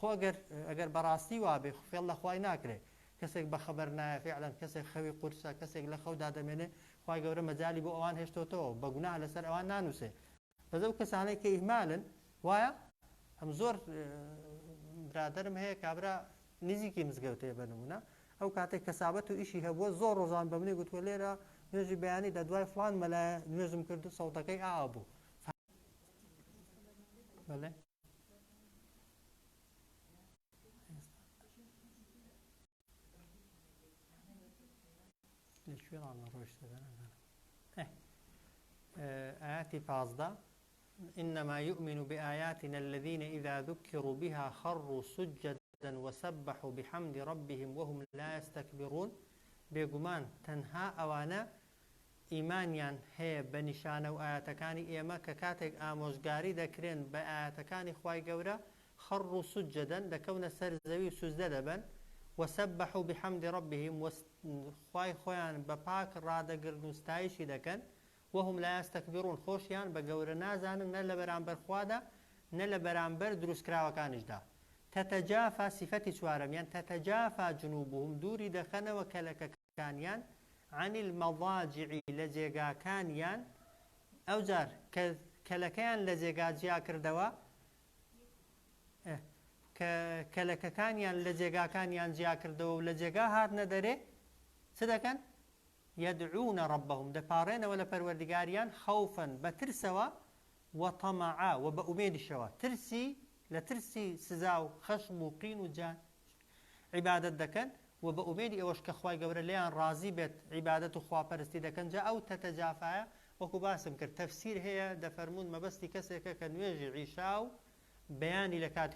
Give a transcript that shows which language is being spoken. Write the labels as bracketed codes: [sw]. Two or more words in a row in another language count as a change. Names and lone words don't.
[ckb] ئەگەر بەڕاستی وابێ فێڵ لە خوای ناکرێ کەسێک بەخەبەر نایە فعلا کەسێک خەوی قورسە کەسێک لە خەودا دەمێنێ خوای گەورە مەجالی بۆ ئەوان هێشتۆتەوە بە گوناه لەسەر ئەوان نانووسێ بەزە ئەو کەسانەی کە ئیهمالن وایە ئەم زۆر برادرم هەیە کابرا نزیکی مزگەوتەیە بە نمونە ئەو کاتێک کەسابەت و ئیشی هەبووە زۆر ڕۆژان بە منێ گوتووە لێرە نوێژی بەیانی لە دوای فڵان مەلا نوێژم کرد و سەوتەکەی ئاوا بوو. بەڵێ لەکوێڵانە ڕۆیشتەکە نازانم. [ar] آياتي 15 إنما يؤمن بآياتنا الذين إذا ذكروا بها خروا سجدا وسبحوا بحمد ربهم وهم لا يستكبرون. [ckb] بێگومان تەنها ئەوانە ئیمانیان هەیە بە نیشانە و ئاەتەکانی ئێمە کە کاتێک ئامۆژگاری دەکرێن بە ئاەتەکانی خوای گەورە [ar] خەڕوا سوجدەن [ckb] دەکەونە سەر زەوی و سوزدە دەبن [ar] وسبحوا بحمد ربهم [ckb] خوای خۆیان بە پاک ڕادەگرن و ستایشی دەکەن [ar] وهم لا يستكبرون [ckb] خۆشیان بە گەورە نازانن نە لە بەرامبەر خوادا نە لە بەرامبەر دروستکراوەکانیشدا. تتجافى صفەتی چوارەمیان [ar] تتجافى جنوبهم [ckb] دووری دەخەنەوە کەلەکەکانیان [ar] عن المضاجع [ckb] لە جێگاکانیان ئەوجار کەلەکەیان لە جێگا جیا کردەوە کەلەکەکانیان لە جێگاکانیان جیا کردەوە و لە جێگا هاتنە دەرێ چ دەکەن؟ [ar] يدعون ربهم [ckb] دەپاڕێنەوە لە پەروەردگاریان خوفا بەترسەوە وطمعا وبأمێدیشەوە ترسی لە ترسی سزا و خەشم و قین و جان عیبادەت دەکەن و بە ئومێدی ئەوەش کە خوای گەورە لێیان ڕازی بێت عیبادەت و خواپەرستی دەکەن. جا ئەو تەتەجافایە وەکو باسم کرد تەفسیر هەیە دەفەرمون مەبەستی کەسێکە کە نوێژی عیشا و بەیانی لە کاتی